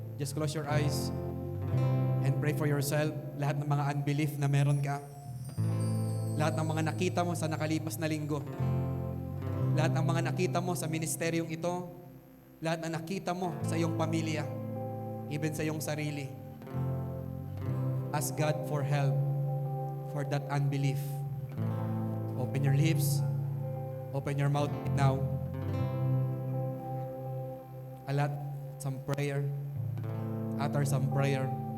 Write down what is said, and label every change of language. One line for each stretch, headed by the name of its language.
English: Just close your eyes and pray for yourself.
Filipino: Lahat ng mga unbelief na meron ka. Lahat ng mga nakita mo sa nakalipas na linggo. Lahat ng mga nakita mo sa ministeryong ito. Lahat na nakita mo sa iyong pamilya. Even sa iyong sarili.
English: Ask God for help for that unbelief. Open your lips. Open your mouth now. Some prayer. Utter some prayer.